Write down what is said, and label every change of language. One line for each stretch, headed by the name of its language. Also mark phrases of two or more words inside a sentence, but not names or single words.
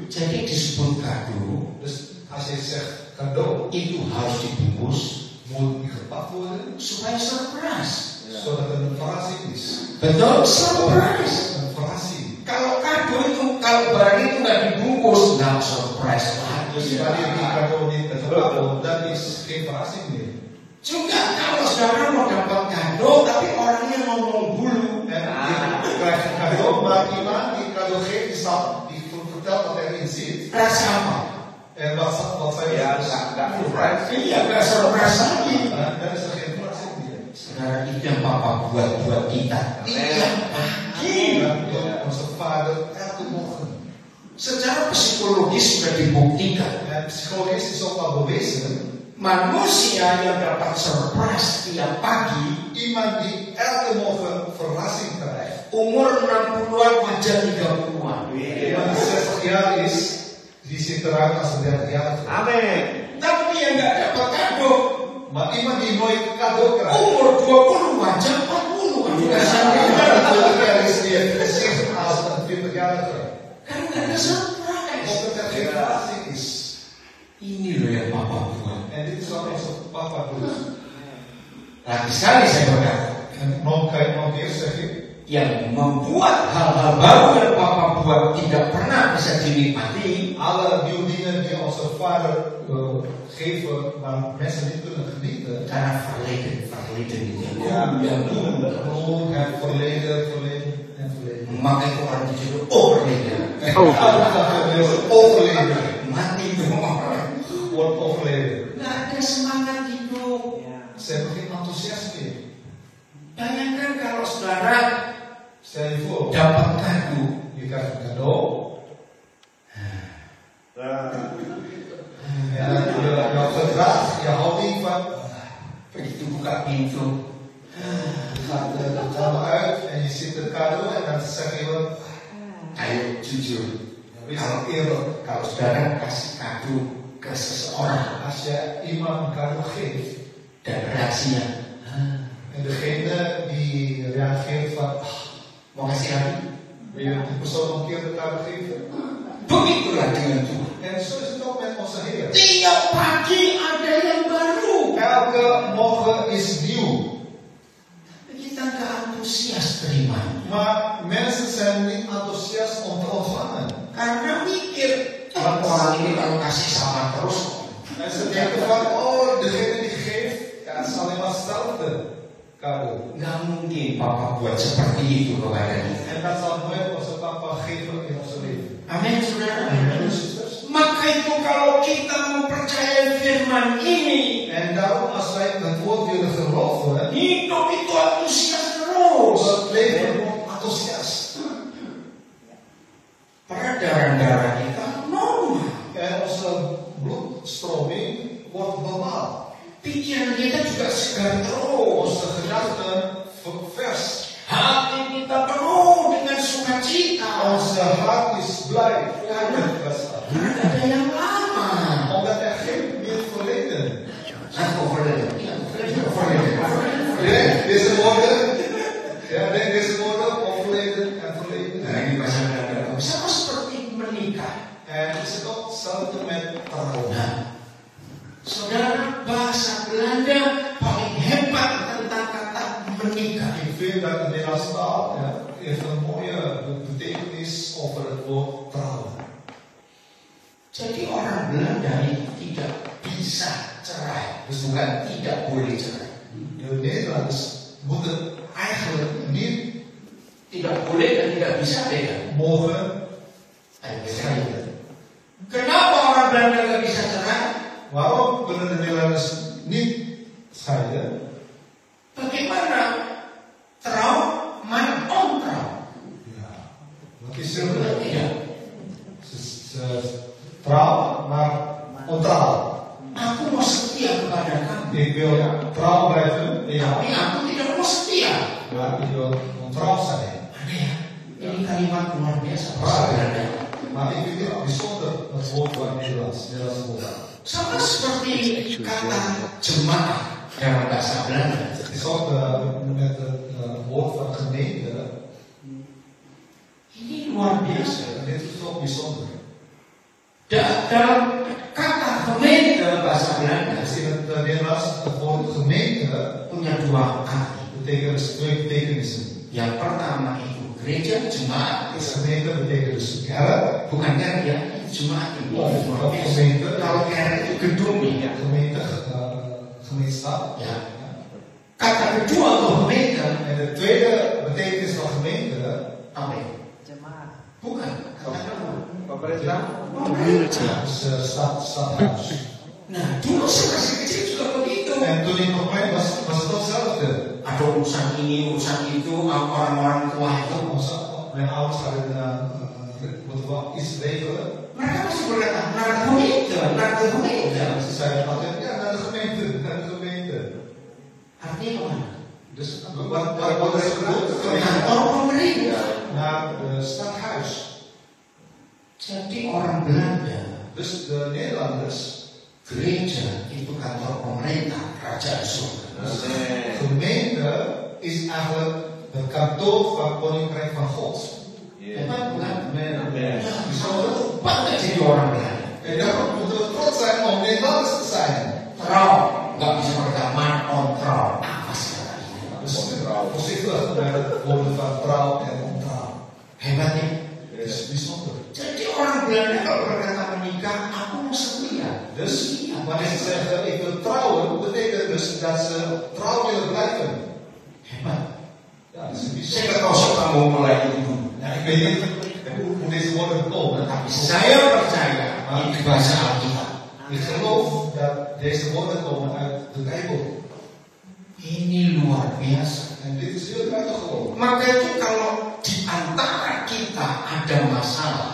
Indonesian: Jadi disebut kado,
Dutch: Dus als je zegt cadeau,
Indonesian: itu harus dibungkus
Dutch: moet ingepakt worden,
Indonesian: supaya surprise.
Dutch: zodat het een verrassing is.
Indonesian: Betul, surprise.
Dutch: Een verrassing.
Indonesian: Kalau kado itu, kalau barang itu nggak dibungkus, nggak surprise
Dutch: Dus
Indonesian: lagi.
Dutch: wanneer die cadeau niet ingepakt wordt, dan is geen verrassing meer.
Indonesian: Juga kalau saudara mau dapat kado, tapi orangnya ngomong dulu.
Dutch: En je krijgt een cadeau, maar iemand die cadeau geeft, die vertelt wat erin zit.
Indonesian: Rasa apa?
Dutch: En wat zijn
Indonesian: Ya, nggak surprise. Iya, nggak surprise lagi.
Dutch: Dan is er geen verrassing meer.
Indonesian: Saudara, itu yang Papa buat kita. Tiap pagi.
Dutch: Onze vader elke morgen.
Indonesian: Secara psikologis sudah dibuktikan.
Dutch: En psychologisch is ook al bewezen.
Indonesian: Manusia yang dapat surprise tiap pagi,
Dutch: Iemand die elke morgen verrassing krijgt.
Indonesian: umur 60-an wajah 30-an.
Dutch: Iemand die 60 jaar is, die ziet eruit als een 30-jarige.
Indonesian: Amin. Tapi yang nggak dapat kado,
Dutch: Maar iemand die nooit cadeau krijgt.
Indonesian: umur 20 wajah 40.
Dutch: Natuurlijk is die precies als een 20-jarige.
Indonesian: Karena nggak ada surprise.
Dutch: Omdat er geen verrassing is.
Indonesian: Ini loh yang Papa buat.
Dutch: En dit is wat onze papa doet.
Indonesian: Lagi sekali saya berkata,
Dutch: En nog kan je nog weer zeggen.
Indonesian: yang membuat hal-hal baru yang Papa buat tidak pernah bisa dinikmati.
Dutch: Alle nieuwe dingen die onze vader geven, maar mensen niet kunnen genieten.
Indonesian: Karena verleden gitu.
Dutch: Ja, gewoon het verleden.
Indonesian: Maka itu orang disuruh overleden.
Dutch: Overleden.
Indonesian: Mati dong.
Dutch: Wordt overleden.
Indonesian: Nggak ada semangat hidup.
Dutch: Ze hebben geen enthousiasme.
Indonesian: Bayangkan kalau saudara
Dutch: Stel je voor,
Indonesian: dapat kado,
Dutch: je krijgt een cadeau. En jouw gedrag, je houding van,
Indonesian: begitu buka pintu,
Dutch: gaat de kamer uit en je ziet de cadeau en dan zeg je wat,
Indonesian: ayo jujur.
Dutch: wees eerlijk.
Indonesian: Kalau saudara kasih kado ke seseorang
Dutch: Als je iemand een cadeau geeft
Indonesian: dan reaksinya,
Dutch: en degene die reageert van,
Indonesian: mau kasih lagi?
Dutch: wil je die persoon een keer de cadeau geven?
Indonesian: Begitulah dengan Tuhan.
Dutch: En zo is het ook met onze Heer.
Indonesian: Tiap pagi ada yang baru.
Dutch: Elke morgen is nieuw.
Indonesian: Kita nggak antusias terima.
Dutch: Maar mensen zijn niet enthousiast om te ontvangen.
Indonesian: Karena mikir, orang ini kalau kasih sama terus.
Dutch: En ze denken van, oh, degene die geeft, ja, het is alleen maar hetzelfde cadeau.
Indonesian: Nggak mungkin Papa buat seperti itu kepada kita.
Dutch: En dat zal nooit onze papa geven in ons leven.
Indonesian: Amin, saudara.
Dutch: Amen, zusters.
Indonesian: Maka itu kalau kita mempercayai firman ini,
Dutch: En daarom, als wij het woord willen geloven,
Indonesian: hidup itu antusias terus.
Dutch: het leven wordt enthousiast.
Indonesian: Peredaran darah kita normal.
Dutch: En onze bloedstroming wordt normaal.
Indonesian: Pikiran kita juga segar terus.
Dutch: Onze gedachten vers.
Indonesian: Hati kita penuh dengan sukacita.
Dutch: Onze hart is blij.
Indonesian: Karena ada yang lama.
Dutch: Omdat er geen meer verleden. Overleden. Ja, deze woorden. Ja, denk deze woorden. Overleden en verleden.
Indonesian: Nah, ini bahasa Belanda. Sama seperti menikah.
Dutch: En het is ook hetzelfde met trouwen.
Indonesian: Nah, saudara, bahasa Belanda paling hebat tentang kata menikah.
Dutch: Ik vind dat de Nederlandse taal heeft een mooie betekenis over het woord trouwen.
Indonesian: Jadi orang Belanda itu tidak bisa cerai, bukan tidak boleh cerai.
Dutch: De Nederlanders moeten eigenlijk niet
Indonesian: Tidak boleh dan tidak bisa beda.
Dutch: mogen
Indonesian: Cerai. Kenapa orang Belanda tidak bisa cerai?
Dutch: Waarom kunnen de Nederlanders niet scheiden? Bagaimana? Trouw, maar ontrouw. Ja, wat is er?
Indonesian: Tidak.
Dutch: Ze trouw, maar ontrouw.
Indonesian: Aku mau setia kepada kamu.
Dutch: Ik wil trouw blijven,
Indonesian: Tapi aku tidak mau setia.
Dutch: maar ik wil ontrouw zijn.
Indonesian: Aneh ya? Ini kalimat luar biasa bahasa Belanda.
Dutch: Maar ik vind het bijzonder het woord van Nederlands woord.
Indonesian: Sama seperti kata jemaah dalam bahasa Belanda.
Dutch: Het is ook met het woord van gemeente.
Indonesian: Ini luar biasa.
Dutch: En dit is ook bijzonder.
Indonesian: Dalam kata gemeente bahasa Belanda
Dutch: Dus in het Nederlands het woord gemeente
Indonesian: punya dua arti.
Dutch: betekent twee betekenissen.
Indonesian: Yang pertama itu gereja jemaat.
Dutch: Dus gemeente betekent dus kerk.
Indonesian: Bukan kerk ya, jemaat itu.
Dutch: Of gemeente.
Indonesian: Kalau kerk itu gedung ya.
Dutch: Gemeente, gemeenschap.
Indonesian: Ya. Kata kedua untuk gemeente
Dutch: En de tweede betekenis van gemeente
Indonesian: apa ya? Jemaat. Bukan. Kata kedua. Pemerintah.
English: Community.
Dutch: is stadhuis.
Indonesian: Nah, dulu saya masih kecil juga begitu.
Dutch: En toen ik nog klein was, was het hetzelfde.
Indonesian: Ada urusan ini, urusan itu, orang-orang tua itu.
Dutch: Mijn ouders hadden moeten wel iets regelen.
Indonesian: Mereka masih berkata,
Dutch: naar de gemeente. Ze zeiden altijd, ja, naar de gemeente, naar de gemeente.
Indonesian: Artinya kemana?
Dutch: Dus wat is het?
Indonesian: Kantor pemerintah.
Dutch: Naar het stadhuis.
Indonesian: Jadi orang Belanda,
Dutch: Dus de Nederlanders,
Indonesian: gereja itu kantor pemerintah, kerajaan surga.
Dutch: gemeente is eigenlijk het kantoor van Koninkrijk van God.
Indonesian: Bukan, bukan.
Dutch: Amen. Ya, bijzonder.
Indonesian: Bangga jadi orang Belanda.
Dutch: En daarom moeten we trots zijn om Nederlanders te zijn. Trouw,
Indonesian: nggak bisa berkata man on trouw. Apa sih kata ini?
Dutch: Dus voorzichtig met het woorden van trouw
Indonesian: Belanda kalau berkata menikah, aku mau setia.
Dutch: Dus wanneer ze zeggen ik wil trouwen, betekent dus dat ze trouw willen blijven.
Indonesian: Hebat.
Dutch: Ja, dat is een
Indonesian: Saya
Dutch: bijzonder.
Indonesian: nggak tahu siapa mau mulai itu.
Dutch: Nou, ik weet niet hoe deze woorden komen.
Indonesian: Tapi saya percaya ini bahasa Alkitab.
Dutch: Ik geloof dat deze woorden komen uit de Bijbel.
Indonesian: Ini luar biasa.
Dutch: En dit is heel buitengewoon.
Indonesian: Maka itu kalau di antara kita ada masalah,